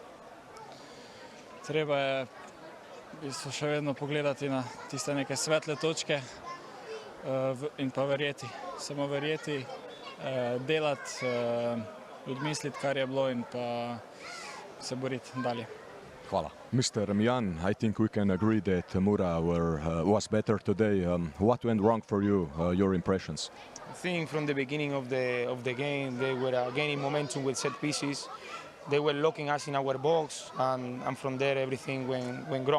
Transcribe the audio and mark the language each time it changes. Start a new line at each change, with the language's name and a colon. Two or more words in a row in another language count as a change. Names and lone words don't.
Slovenian: Treba je še vedno pogledati na tiste neke svetle točke in pa verjeti. Samo verjeti, delati, odmisliti, kar je bilo in pa se boriti dalje. Hvala.
English: Mr. Mijan, I think we can agree that Mura was better today. What went wrong for you, your impressions? I think from the beginning of the game they were gaining momentum with set pieces. They were locking us in our box, and from there everything went wrong.